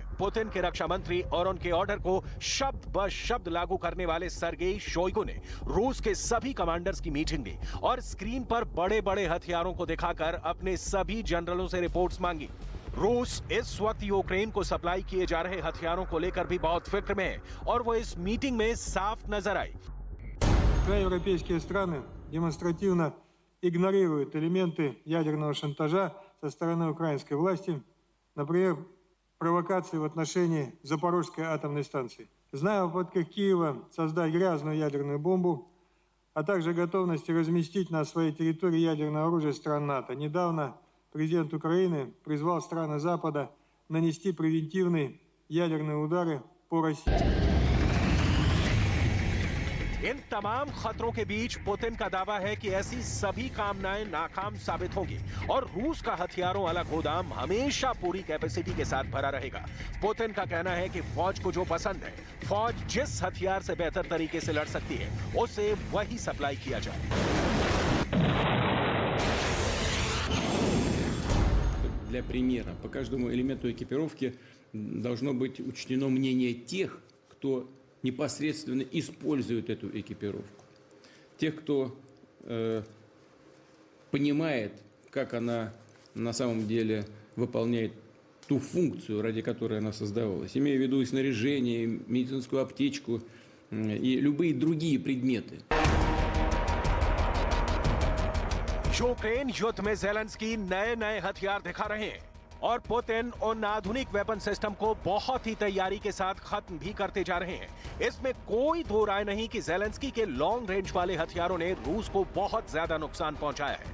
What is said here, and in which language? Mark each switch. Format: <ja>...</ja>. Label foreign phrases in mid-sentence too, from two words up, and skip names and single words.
<hi>पुतिन के रक्षा मंत्री और उनके ऑर्डर को शब्द ब शब्द लागू करने वाले सर्गेई शोइगु ने रूस के सभी कमांडर्स की मीटिंग ली और स्क्रीन पर बड़े बड़े हथियारों को दिखाकर अपने सभी जनरलों से रिपोर्ट्स मांगी। रूस इस वक्त यूक्रेन को सप्लाई किए जा रहे हथियारों को लेकर भी बहुत फिक्र में है और वो इस मीटिंग में साफ नजर आई।</hi> <ru>Европейские страны демонстративно игнорируют элементы ядерного шантажа со стороны украинской власти, например, провокации в отношении Запорожской атомной станции. Зная о попытках Киева создать грязную ядерную бомбу, а также готовности разместить на своей территории ядерное оружие стран НАТО, недавно президент Украины призвал страны Запада нанести превентивные ядерные удары по России.</ru> <hi>इन तमाम खतरों के बीच पुतिन का दावा है कि ऐसी सभी कामनाएं नाकाम साबित होंगी और रूस का हथियारों वाला गोदाम हमेशा पूरी कैपेसिटी के साथ भरा रहेगा। पुतिन का कहना है कि फौज को जो पसंद है, फौज जिस हथियार से बेहतर तरीके से लड़ सकती है, उसे वही सप्लाई किया जाए।</hi> <ru>Для примера, по каждому элементу экипировки должно быть учтено мнение тех, кто непосредственно использует эту экипировку. Тех, кто понимает, как она на самом деле выполняет ту функцию, ради которой она создавалась. Имею в виду и снаряжение, и медицинскую аптечку, и любые другие предметы.</ru> <hi>यूक्रेन युद्ध में जेलेंस्की नए नए हथियार दिखा रहे हैं और पुतिन उन आधुनिक</hi> <en>weapon system</en> <hi>को बहुत ही तैयारी के साथ खत्म भी करते जा रहे हैं। इसमें कोई दो राय नहीं कि जेलेंस्की के</hi> <en>long range</en> <hi>वाले हथियारों ने रूस को बहुत ज्यादा नुकसान पहुंचाया है।</hi>